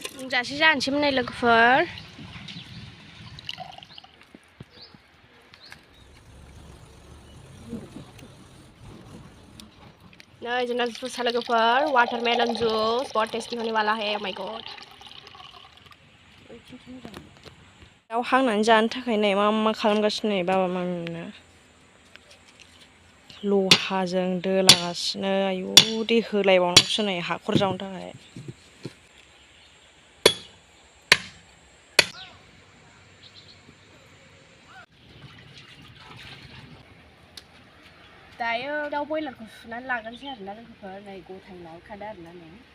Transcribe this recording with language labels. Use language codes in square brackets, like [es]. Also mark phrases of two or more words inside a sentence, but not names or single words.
[brx] जासे जानोसैमोन नै लोगोफोर नै जोंना जुसा लोगोफोर [en] watermelon juice [hi] बहुत टेस्टी होने वाला है [en] my god [brx] दाउ हांनानै जानो थाखाय नै मा खालामगासिनो नै बाबा मामिमोना लहाजों दोलागासिनो आयु दै होलायबावनांगौसो नै हाखर जावनो थाखाय दायो दाउ बयलारखौ सुनानै लागोनसै आरोना लोगोफोर नै गथाय लाबोखादो आरोना नै